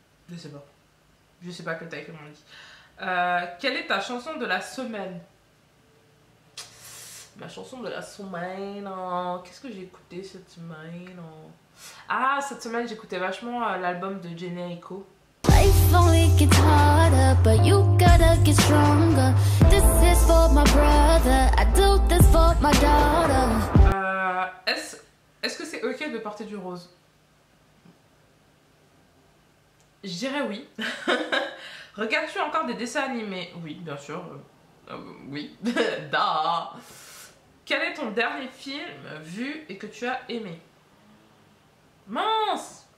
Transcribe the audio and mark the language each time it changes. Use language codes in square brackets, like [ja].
[fr] Je sais pas. Je sais pas quelle taille fait mon lit. Quelle est ta chanson de la semaine? Ma chanson de la semaine... Qu'est-ce que j'ai écouté cette semaine? Ah, cette semaine j'écoutais vachement l'album de Jhené Aiko. [en] Life only gets harder, but you gotta get stronger. This is for my brother, I do this for my daughter. [fr] Est-ce que c'est ok de porter du rose? Je dirais oui. Regardes-tu encore des dessins animés? Oui, bien sûr. Oui. Da. Quel est ton dernier film vu et que tu as aimé? Mince!